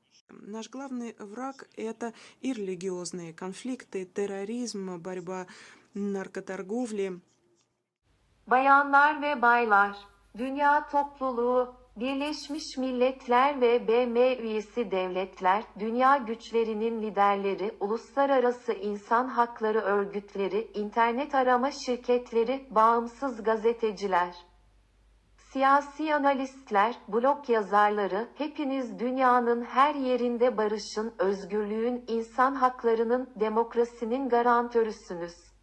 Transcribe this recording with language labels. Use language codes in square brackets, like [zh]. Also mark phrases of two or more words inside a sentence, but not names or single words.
[ru] Наш главный враг — это и религиозные конфликты, терроризм, борьба, narkotargovli. [tr] Bayanlar ve baylar, dünya topluluğu, Birleşmiş Milletler ve BM üyesi devletler, dünya güçlerinin liderleri, uluslararası insan hakları örgütleri, internet arama şirketleri, bağımsız gazeteciler, siyasi analistler, blog yazarları, hepiniz dünyanın her yerinde barışın, özgürlüğün, insan haklarının, demokrasinin garantörüsünüz.